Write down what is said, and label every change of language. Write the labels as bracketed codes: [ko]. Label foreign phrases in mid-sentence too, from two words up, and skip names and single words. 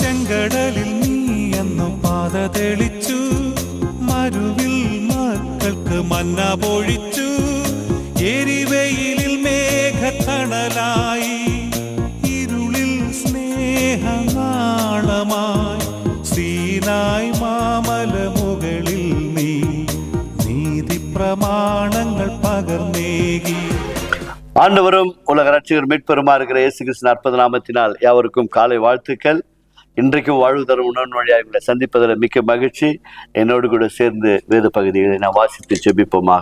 [ml] ചെങ്കടലിൽ നീ എന്നു പാത തെളിച്ചു, മരുവിൽ മക്കൾക്ക് മന്ന പൊഴിച്ചു, എരിവെയിലിൽ മേഘത്തണലായി, ഇരുളിൽ സ്നേഹനാളമായി, സീനായ് മാമല മുകളിൽ നീ നീതി പ്രമാണങ്ങൾ പകർന്നേകി. [ta] ஆண்டவரும் உலக ரட்சகர் மீட்பெருமா இருக்கிற இயேசு கிறிஸ்து அற்புத நாமத்தினால் யாவருக்கும் காலை வாழ்த்துக்கள். இன்றைக்கும் வாழ்வு தரும் உணர்வு வழியாக உங்களை சந்திப்பதில் மிக்க மகிழ்ச்சி. என்னோடு கூட சேர்ந்து வேத பகுதிகளை நான் வாசித்து ஜெபிப்போமாக.